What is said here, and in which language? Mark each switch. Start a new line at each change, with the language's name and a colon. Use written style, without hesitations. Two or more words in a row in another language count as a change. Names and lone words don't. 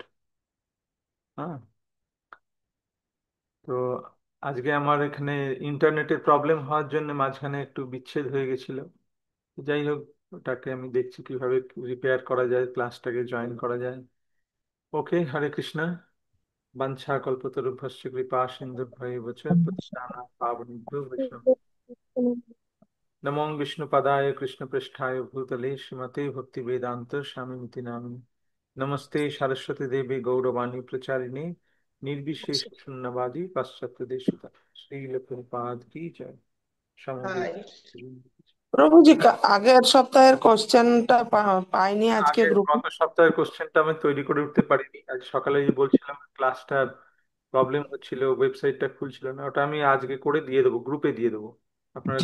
Bangla: হ্যাঁ। তো আজকে আমার এখানে ইন্টারনেটের প্রবলেম হওয়ার জন্য মাঝখানে একটু বিচ্ছেদ হয়ে গেছিল। যাই হোক, ওটাকে আমি দেখছি কিভাবে রিপেয়ার করা যায়, ক্লাসটাকে জয়েন করা যায়। ওকে, হরে কৃষ্ণ।
Sanskrit: वंशाकल्पतरुभ्यश्च कृपा सिन्धुभ्यैव च पतितानां पावनेभ्यो वैष्णवेभ्यो नमो विष्णुपदाय कृष्णपृष्ठाय भूतले श्रीमते भक्तिवेदान्त स्वामिनिति नामिने। नमस्ते सरस्वती देवी गौरवाणी प्रचारिणे निर्विशेष शून्यवादी पाश्चात्य देशता।
Hindi: श्रील प्रभुपाद की जय। সমবেত।
Bangla: প্রভুজি আগের সপ্তাহের কোশ্চেনটা পাইনি আজকে আগের গ্রুপে। গত সপ্তাহের কোশ্চেনটা আমি তৈরি করে উঠতে পারিনি, আজ সকালে যে বলছিলাম ক্লাসটার প্রবলেম হচ্ছিল, ওয়েবসাইটটা খুলছিল না, ওটা আমি আজকে করে দিয়ে দেবো, গ্রুপে দিয়ে দেবো, আপনারা